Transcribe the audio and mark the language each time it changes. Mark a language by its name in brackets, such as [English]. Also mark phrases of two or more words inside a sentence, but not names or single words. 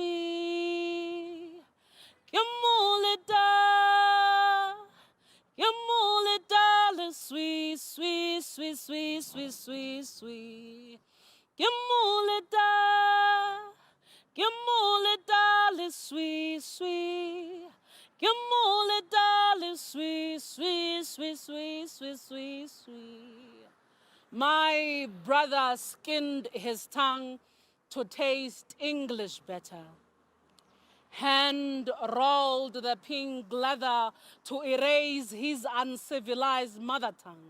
[English] ke moleta le swi ke moleta le swi ke moleta le swi My brother skinned his tongue to taste English better. Hand rolled the pink leather to erase his uncivilized mother tongue.